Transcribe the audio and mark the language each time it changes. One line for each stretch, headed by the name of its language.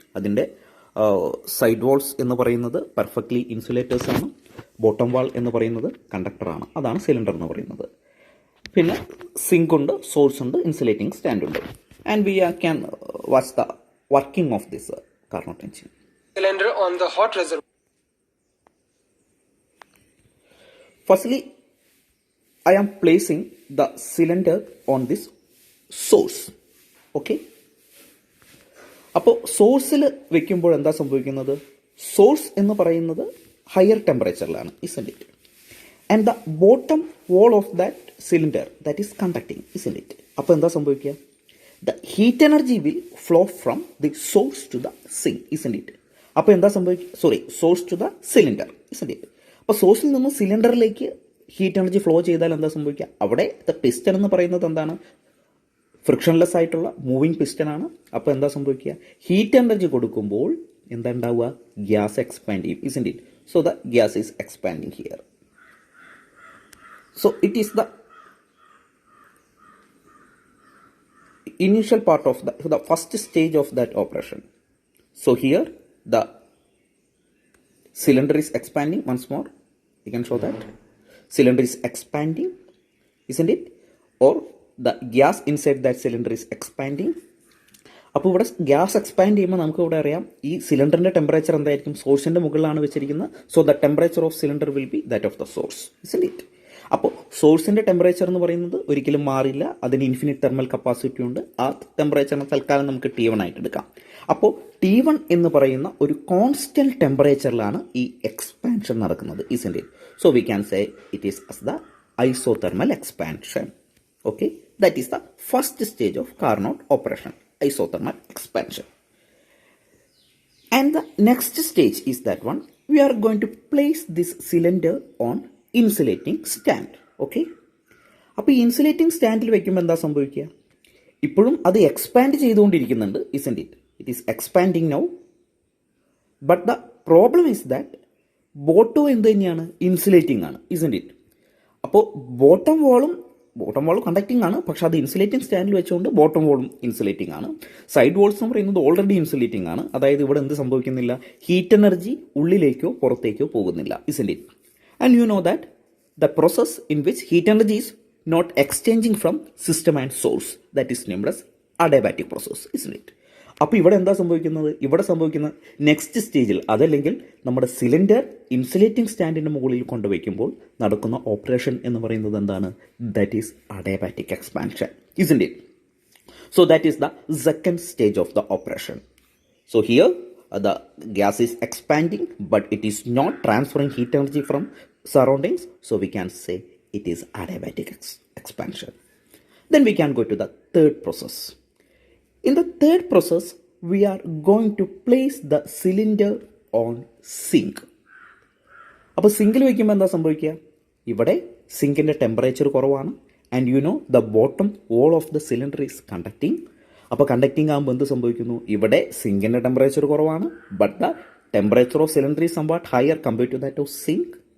Malayalam: അതിൻ്റെ side walls എന്ന് പറയുന്നത് പെർഫെക്റ്റ്ലി ഇൻസുലേറ്റേഴ്സ് ആണ്. ബോട്ടം വാൾ എന്ന് പറയുന്നത് കണ്ടക്ടറാണ്. അതാണ് സിലിണ്ടർ എന്ന് പറയുന്നത്. പിന്നെ സിങ്ക് ഉണ്ട്, സോഴ്സ് ഉണ്ട്, ഇൻസുലേറ്റിംഗ് സ്റ്റാൻഡ് ഉണ്ട്.
English: And we can watch the working of this Carnot engine. Cylinder on the hot reservoir. Firstly, I am placing the cylinder on this source. Okay.
Malayalam: അപ്പോൾ സോഴ്സിൽ വെക്കുമ്പോൾ എന്താ സംഭവിക്കുന്നത്, സോഴ്സ് എന്ന് പറയുന്നത് higher ടെമ്പറേച്ചറിലാണ്,
English: isn't it? And the bottom wall of that cylinder, that is conducting, isn't it?
Malayalam: അപ്പോൾ എന്താ സംഭവിക്കുക,
English: the heat energy will flow from the source to the sink, isn't it?
Malayalam: അപ്പോൾ എന്താ സംഭവിക്കുക,
English: source to the cylinder, isn't it?
Malayalam: അപ്പോൾ സോഴ്സിൽ നിന്ന് സിലിണ്ടറിലേക്ക് heat energy flow ചെയ്താൽ എന്താ സംഭവിക്കുക, അവിടെ ദ പിസ്റ്റൺ എന്ന് പറയുന്നത് എന്താണ്, ഫ്രിക്ഷൻലെസ് ആയിട്ടുള്ള മൂവിങ് പിസ്റ്റൺ ആണ്. അപ്പോൾ എന്താ സംഭവിക്കുക, ഹീറ്റ് എനർജി കൊടുക്കുമ്പോൾ എന്താ ഉണ്ടാവുക, ഗ്യാസ് എക്സ്പാൻഡ് ചെയ്യും,
English: isn't it? So the gas is expanding here. So it is the initial part of the first stage of that operation. So here the cylinder is expanding. Once more you can show that cylinder is expanding, isn't it? Or the gas inside that cylinder is expanding.
Malayalam: അപ്പോൾ ഇവിടെ gas expand ചെയ്യുമ്പോൾ നമുക്ക് ഇവിടെ അറിയാം ഈ സിലിണ്ടറിൻ്റെ temperature എന്തായിരിക്കും, സോഴ്സിൻ്റെ മുകളിലാണ് വെച്ചിരിക്കുന്നത്.
English: So the temperature of cylinder will be that of the source, isn't it?
Malayalam: അപ്പോൾ സോഴ്സിൻ്റെ ടെമ്പറേച്ചർ എന്ന് പറയുന്നത് ഒരിക്കലും മാറില്ല, അതിന് ഇൻഫിനിറ്റ് തെർമൽ കപ്പാസിറ്റി ഉണ്ട്. ആ ടെമ്പറേച്ചറിനെ തൽക്കാലം നമുക്ക് T1 ആയിട്ട് എടുക്കാം. അപ്പോൾ T1 എന്ന് പറയുന്ന ഒരു കോൺസ്റ്റന്റ് ടെമ്പറേച്ചറിലാണ് ഈ എക്സ്പാൻഷൻ നടക്കുന്നത്,
English: Isn't it? So we can say it is as the isothermal expansion. Okay, that is the first stage of Carnot operation, isothermal expansion. And the next stage is that one, we are going to place this cylinder on insulating stand.
Malayalam: Okay, അപ്പോൾ ഈ insulating സ്റ്റാൻഡിൽ വെക്കുമ്പോൾ എന്താ സംഭവിക്കുക, ഇപ്പോഴും അത് expand ചെയ്തുകൊണ്ടിരിക്കുന്നുണ്ട്,
English: Isn't it? It is expanding now. But the problem is that bottom
Malayalam: എന്ത് തന്നെയാണ്, ഇൻസുലേറ്റിംഗ് ആണ്,
English: Isn't it?
Malayalam: അപ്പോൾ ബോട്ടം വാളും കണ്ടക്റ്റിംഗ് ആണ്, പക്ഷെ അത് ഇൻസുലേറ്റിംഗ് സ്റ്റാൻഡിൽ വെച്ചുകൊണ്ട് ബോട്ടം വാളും ഇൻസുലേറ്റിംഗ് ആണ്. സൈഡ് വാൾസ് എന്ന് പറയുന്നത് ഓൾറെഡി ഇൻസുലേറ്റിംഗ് ആണ്. അതായത് ഇവിടെ എന്ത് സംഭവിക്കുന്നില്ല, ഹീറ്റ് എനർജി ഉള്ളിലേക്കോ പുറത്തേക്കോ പോകുന്നില്ല,
English: Isn't it? And you know that the process in which heat energy is not exchanging from system and source, that is named as adiabatic process, isn't it?
Malayalam: അപ്പോൾ ഇവിടെ എന്താ സംഭവിക്കുന്നത്, ഇവിടെ സംഭവിക്കുന്ന നെക്സ്റ്റ് സ്റ്റേജിൽ, അതല്ലെങ്കിൽ നമ്മുടെ സിലിണ്ടർ ഇൻസുലേറ്റിംഗ് സ്റ്റാൻഡിൻ്റെ മുകളിൽ കൊണ്ടുവയ്ക്കുമ്പോൾ നടക്കുന്ന ഓപ്പറേഷൻ എന്ന് പറയുന്നത് എന്താണ്,
English: That is adiabatic expansion, isn't it? So that is the second stage of the operation. So here the gas is expanding, but it is not transferring heat energy from surroundings, so we can say it is adiabatic expansion. Then we can go to the third process. In the third process, we are going to place the cylinder on sink.
Malayalam: അപ്പോൾ സിങ്കിൽ വയ്ക്കുമ്പോൾ എന്താ സംഭവിക്കുക, ഇവിടെ സിങ്കിൻ്റെ temperature കുറവാണ്,
English: And you know the bottom wall of the cylinder is conducting.
Malayalam: അപ്പോൾ conducting ആകുമ്പോൾ എന്ത് സംഭവിക്കുന്നു, ഇവിടെ സിങ്കിൻ്റെ ടെമ്പറേച്ചർ കുറവാണ്,
English: But the temperature of cylinder is somewhat higher compared to that of sink.